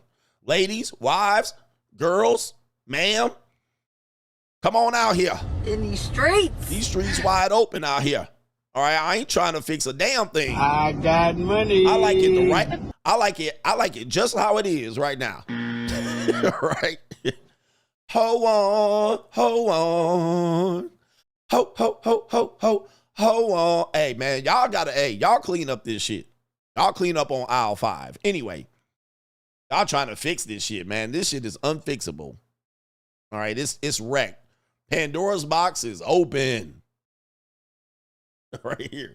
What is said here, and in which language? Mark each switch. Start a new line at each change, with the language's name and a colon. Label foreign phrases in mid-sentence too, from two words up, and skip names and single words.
English: Ladies, wives, girls, ma'am, come on out here. In these streets. These streets wide open out here. All right, I ain't trying to fix a damn thing. I got money. I like it I like it just how it is right now. Right? Ho on, ho on. Ho, ho, ho, ho, ho, ho on. Hey, man, y'all clean up this shit. Y'all clean up on aisle 5. Anyway, y'all trying to fix this shit, man. This shit is unfixable. All right, it's wrecked. Pandora's box is open. Right here.